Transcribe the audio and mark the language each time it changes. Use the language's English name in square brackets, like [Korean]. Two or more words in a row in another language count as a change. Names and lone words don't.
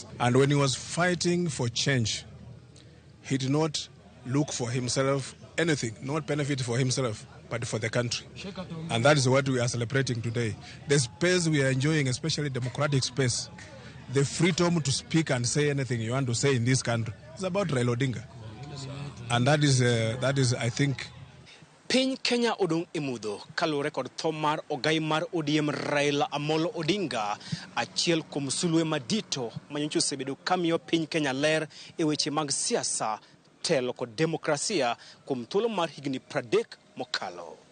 [English] And when he was fighting for change, he did not look for himself anything, not benefit for himself, but for the country. And that is what we are celebrating today. The space we are enjoying, especially democratic space, the freedom to speak and say anything you want to say in this country, is about Raila Odinga. And that is, I think, [Luo (Kenya and Tanzania)] Piny Kenya odong e Mudho kalure kod tho mar ogai mar ODM Raila Amolo Odinga, achiel kuom sulwe madito manyocha osebedo kamiyo piny Kenya ler e weche mag siasa, telo kod demokrasia kuom thuolo mar higni 30 mokalo.